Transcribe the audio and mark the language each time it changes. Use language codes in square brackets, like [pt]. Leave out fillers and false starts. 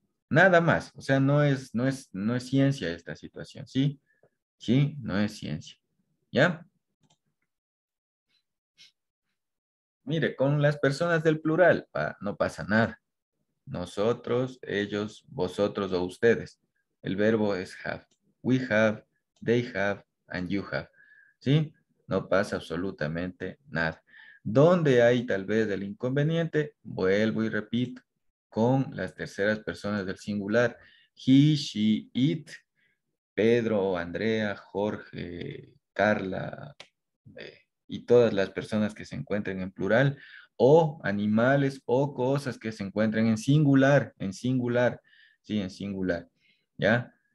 [es] Nada más, o sea, no es ciencia esta situación, ¿sí? Sí, no es ciencia, ¿ya? Mire, con las personas del plural, no pasa nada. Nosotros, ellos, vosotros o ustedes. El verbo es have. [en] We have, they have, and you have. [es] ¿Sí? No pasa absolutamente nada. ¿Dónde hay tal vez el inconveniente? Vuelvo y repito, con las terceras personas del singular. He, she, it, Pedro, Andrea, Jorge, Carla, y todas las personas que se encuentren en plural, o animales o cosas que se encuentren en singular, sí, en singular, ¿ya?